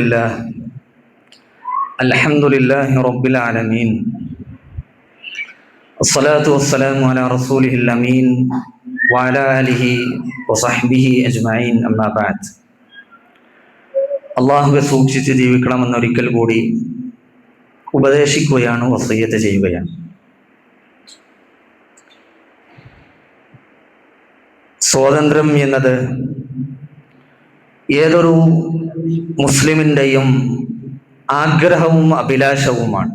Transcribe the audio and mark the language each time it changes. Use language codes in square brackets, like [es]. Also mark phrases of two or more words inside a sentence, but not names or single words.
[ar] الحمد لله رب العالمين. الصلاة والسلام على رسوله الأمين وعلى آله وصحبه أجمعين أما بعد. [ml] അള്ളാഹുവെ സൂക്ഷിച്ച് ജീവിക്കണമെന്നൊരിക്കൽ കൂടി ഉപദേശിക്കുകയാണ്, വസിയ്യത്ത് ചെയ്യുകയാണ്. സ്വാതന്ത്ര്യം എന്നത് ഏതൊരു മുസ്ലിമിൻ്റെയും ആഗ്രഹവും അഭിലാഷവുമാണ്.